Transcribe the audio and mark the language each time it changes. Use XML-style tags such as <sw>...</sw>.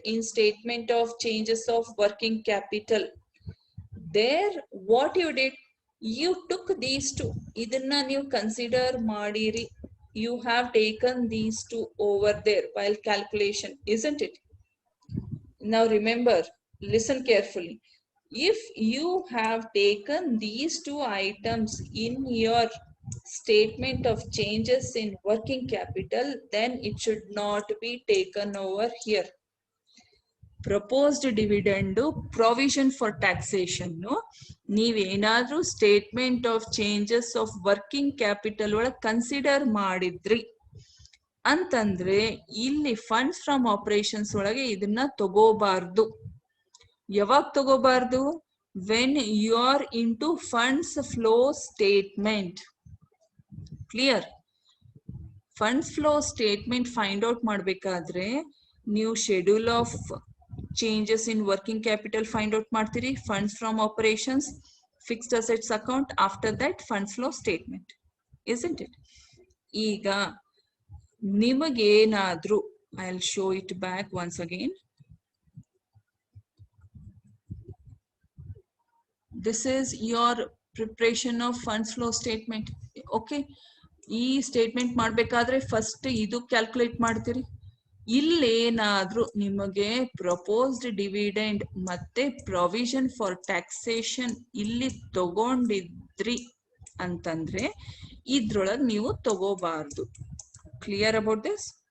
<en>In statement of changes of working capital. There what you did, you took these two.</en> <kn>ಇದನ್ನ ನೀವು consider ಮಾಡಿರಿ.</kn> <en>You have taken these two over there while calculation, isn't it? Now remember, listen carefully. If you have taken these two items in your statement of changes in working capital, then it should not be taken over here.</en> <kn>Proposed dividend provision for taxation ನೀವೇನಾದ್ರೂ statement of changes of working capital ಒಳಗೆ consider ಮಾಡಿದ್ರಿ ಅಂತಂದ್ರೆ ಇಲ್ಲಿ funds from operations ಒಳಗೆ ಇದನ್ನ ತಗೋಬಾರ್ದು. ಯಾವಾಗ ತಗೋಬಾರ್ದು?</kn> <en>When you are into funds flow statement. Clear?</en> <kn>Funds flow statement find out ಮಾಡ್ಬೇಕಾದ್ರೆ ನೀವು schedule of changes in working capital find out ಮಾಡ್ತೀರಿ, funds from operations, fixed assets account, after that funds flow statement. Isn't it? ಈಗ ನಿಮಗೇನಾದ್ರೂ</kn> <en>I will show it back once again. This is your preparation of funds flow statement.</en> <kn>Okay, ಈ statement ಮಾಡ್ಬೇಕಾದ್ರೆ first ಇದು calculate ಮಾಡ್ತೀರಿ. ಇಲ್ಲೇನಾದ್ರೂ ನಿಮಗೆ proposed dividend ಮತ್ತೆ provision for taxation ಇಲ್ಲಿ ತಗೊಂಡಿದ್ರಿ ಅಂತಂದ್ರೆ ಇದ್ರೊಳಗೆ ನೀವು ತಗೋಬಾರ್ದು.</kn> <en>Clear about this?</en>